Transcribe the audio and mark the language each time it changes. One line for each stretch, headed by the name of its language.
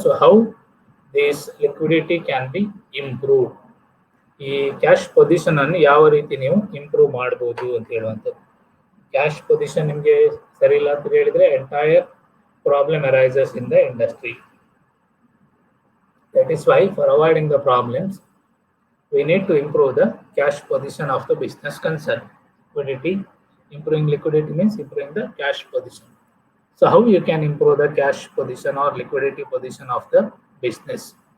English: So how this liquidity can be improved?
Kannada: ಈ cash position ಅನ್ನು ಯಾವ ರೀತಿ ನೀವು ಇಂಪ್ರೂವ್ ಮಾಡಬಹುದು ಅಂತ ಹೇಳುವಂಥದ್ದು. ಕ್ಯಾಶ್ ಪೊಸಿಷನ್ ನಿಮಗೆ ಸರಿ ಇಲ್ಲ ಅಂತ ಹೇಳಿದ್ರೆ
English: Entire problem arises in the industry. That is why for avoiding the problems we need to improve the cash position of the business concern. Liquidity, improving liquidity means improving the cash position. So how you can improve the cash position or liquidity position of the business?